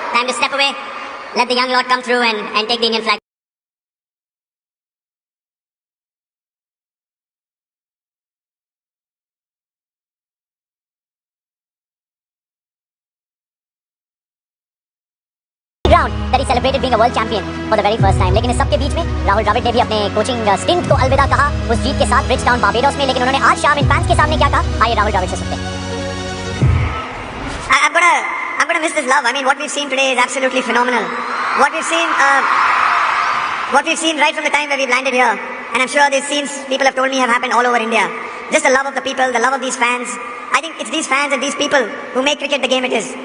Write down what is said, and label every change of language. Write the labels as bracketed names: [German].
[English] Time to step away, let the young lot come through and take the Indian flag. Ground that he celebrated being a world champion for the very first time. [Hindi] लेकिन इस सब के बीच में राहुल द्रविड़ ने भी अपने coaching stint को अलविदा कहा उस जीत के साथ ब्रिजटाउन बारबेडोस में। लेकिन उन्होंने आज शाम इन फैंस के सामने क्या कहा, आइए राहुल द्रविड़ से सुनते हैं। [English] I'm gonna miss this love. I mean, what we've seen today is absolutely phenomenal. What we've seen right from the time where we've landed here, and I'm sure these scenes people have told me have happened all over India. Just the love of the people, the love of these fans. I think it's these fans and these people who make cricket the game it is.